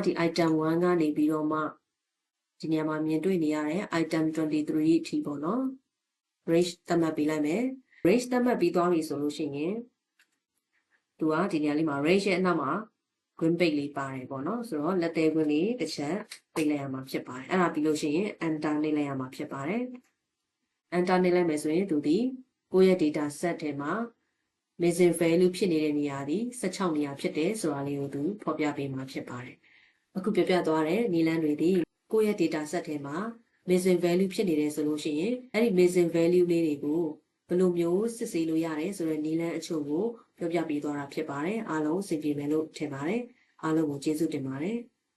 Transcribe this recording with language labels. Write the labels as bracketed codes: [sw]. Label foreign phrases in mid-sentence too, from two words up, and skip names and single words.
[my] item 1ကနေပြီးတော့မှဒီနေရာမှာမြင်တွေ့နေရတဲ့ item 23အထိပေါ့နော် range သတ်မှတ်ပေးလိုက်မယ် range သတ်မှတ်ပြီးသွားပြီဆိုလို့ရှိရင်သူကဒီနေရာလေးမှာ range ရဲ့အနောက်မှာ green ပိတ်လေးပါတယ်ပေါ့နော်ဆိုတော့လက်သေးကွင်းလေးတစ်ချက်ပိတ်လိုက်ရမှာဖြစ်ပါတယ်အဲ့ဒါပြီးလို့ရှိရင် enter နှိပ် လိုက်ရမှာဖြစ်ပါတယ် enter နှိပ်လိုက်မယ်ဆိုရင်သူဒီကိုယ့်ရဲ့ [en] data set [my] ထဲမှာ [en] missing value [my] ဖြစ်နေတဲ့နေရာဒီ16နေရာဖြစ်တယ်ဆိုတာလေးကိုသူဖော်ပြပေးမှာဖြစ်ပါတယ်အခုပြပြသွားတဲ့နည်းလမ်းတွေဒီကိုယ့်ရဲ့ [en] data set [my] ထဲမှာ [en] missing value [my] ဖြစ်နေတယ်ဆိုလို့ရှိရင်အဲ့ဒီ [en] missing value [my] လေးတွေကိုဘယ်လိုမျိုးစစ်ဆေးလို့ရတယ်ဆိုတဲ့နည်းလမ်းအချို့ကိုပြောပြပေးသွားတာဖြစ်ပါတယ်အားလုံးအဆင်ပြေမယ်လို့ထင်ပါတယ်အားလုံးကိုကျေးဇူးတင်ပါတယ်